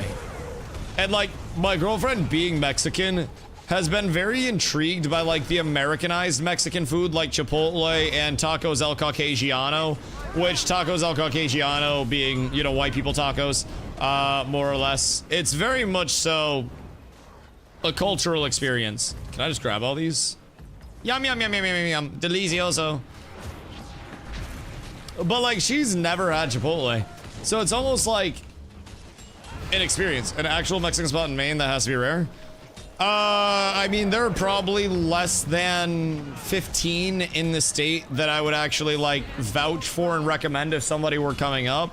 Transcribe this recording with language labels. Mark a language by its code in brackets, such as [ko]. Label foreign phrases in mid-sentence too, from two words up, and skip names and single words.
[en] And, like, my girlfriend being Mexican has been very intrigued by, like, the Americanized Mexican food like Chipotle and Tacos El Caucasiano, which Tacos El Caucasiano being, you know, white people tacos, more or less. It's very much so a cultural experience. Can I just grab all these? Yum, yum, yum, yum, yum, yum. Delicioso. But, like, she's never had Chipotle. So it's almost like an experience. An actual Mexican spot in Maine that has to be rare. I mean, there are probably less than 15 in the state that I would actually, like, vouch for and recommend if somebody were coming up.